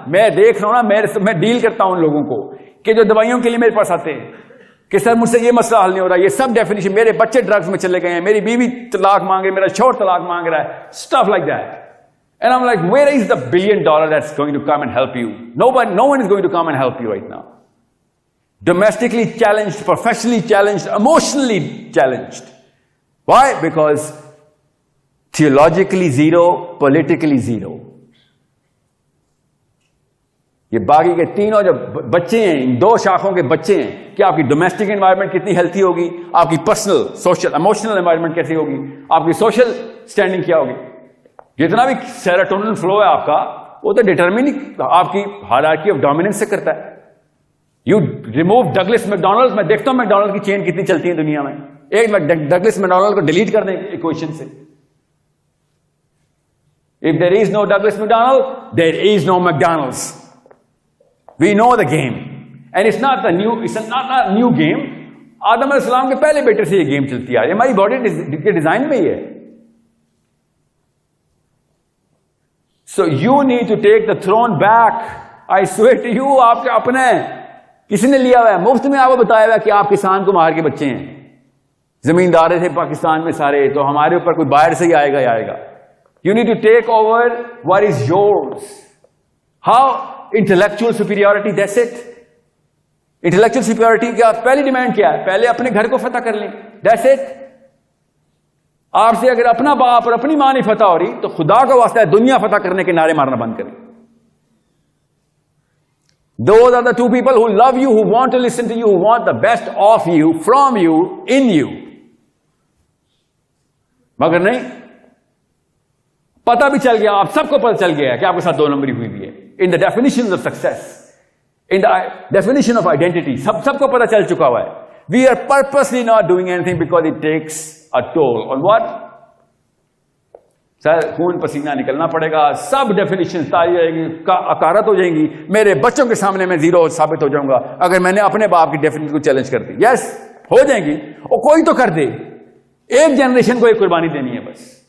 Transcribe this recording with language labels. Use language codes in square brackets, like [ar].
[ur] میں دیکھ رہا ہوں نا, میں ڈیل کرتا ہوں ان لوگوں کو کہ جو دوائیوں کے لیے میرے پاس آتے ہیں کہ سر مجھ سے یہ مسئلہ حل نہیں ہو رہا, یہ سب ڈیفینیشن, میرے بچے ڈرگز میں چلے گئے ہیں, میری بیوی طلاق مانگ رہی, میرا شوہر طلاق مانگ رہا ہے, [en] stuff like that. And I'm like, where is the $1 billion that's going to come and help you? No one is going to come and help you right now. Domestically challenged, professionally challenged, emotionally challenged. Why? Because theologically zero, politically zero. [ur] یہ باقی کے تینوں جو بچے ہیں, ان دو شاخوں کے بچے ہیں, کہ آپ کی ڈومیسٹک انوائرمنٹ کتنی ہیلتھی ہوگی, آپ کی پرسنل سوشل ایموشنل انوائرمنٹ کیسی ہوگی, آپ کی سوشل اسٹینڈنگ کیا ہوگی. جتنا بھی سیروٹونن فلو ہے آپ کا, وہ تو ڈیٹرمن آپ کی ہائرارکی آف ڈومیننس سے کرتا ہے. [en] you remove [ur] ڈگلس میکڈونلڈ, میں دیکھتا ہوں میکڈونلڈ کی چین کتنی چلتی ہے دنیا میں, ایک ڈگلس میکڈونلڈ کو ڈیلیٹ کر دیں ایکویشن سے. [en] If there is no Douglas McDonald, there is no McDonald's. We know the game. And it's not a new game. [ur] آدم علیہ السلام کے پہلے بیٹے سے یہ گیم چلتی آ رہی ہے, ہماری باڈی کے ڈیزائن میں ہی ہے. [en] So you need to take the throne back. I swear to you, [ur] آپ کے اپنے کسی نے لیا ہوا ہے, مفت میں آپ کو بتایا ہوا ہے کہ آپ کسان کو مار کے بچے ہیں, زمیندار تھے پاکستان میں سارے, تو ہمارے اوپر کوئی باہر سے ہی آئے گا. [en] You need to take over what is yours. How? Intellectual superiority, that's it. Intellectual superiority [ur] کی آپ پہلی ڈیمانڈ کیا ہے؟ پہلے اپنے گھر کو فتح کر لیں, [en] that's it. [ur] آپ سے اگر اپنا باپ اور اپنی ماں نہیں فتح ہو رہی تو خدا کا واسطہ ہے دنیا فتح کرنے کے نعرے مارنا بند کریں. [en] Those are the two people who love you, who want to listen to you, who want the best of you, from you, in you. [ur] مگر نہیں, پتہ بھی چل گیا, آپ سب کو پتہ چل گیا ہے کہ آپ کے ساتھ دو نمبری ہوئی بھی ہے. [en] In the definitions of success, in the definition of identity, [ur] سب کو پتہ چل چکا ہوا ہے. [en] We are purposely not doing anything because it takes a toll on what? [ur] سر خون پسینہ نکلنا پڑے گا, سب ڈیفینیشن تاری رہے گی, اکارت ہو جائیں گی, میرے بچوں کے سامنے میں زیرو ثابت ہو جاؤں گا اگر میں نے اپنے باپ کی ڈیفینیشن کو چیلنج کر دی. یس, ہو جائیں گی, اور کوئی تو کر دے. ایک جنریشن کو ایک قربانی دینی ہے بس.